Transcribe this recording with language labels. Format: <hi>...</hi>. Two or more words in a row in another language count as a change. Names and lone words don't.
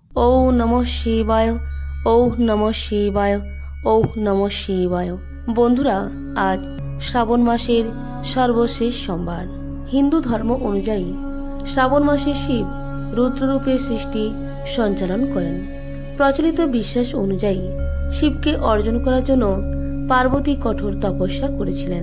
<sa>ॐ नमः शिवाय। ॐ नमः शिवाय। ॐ नमः शिवाय।</sa> <bn>বন্ধুরা, আজ শ্রাবণ মাসের সর্বশেষ সোমবার। হিন্দু ধর্ম অনুযায়ী শ্রাবণ মাসে শিব রুদ্ররূপে সৃষ্টি সঞ্চালন করেন। প্রচলিত বিশ্বাস অনুযায়ী শিবকে অর্জন করার জন্য পার্বতী কঠোর তপস্যা করেছিলেন।</bn>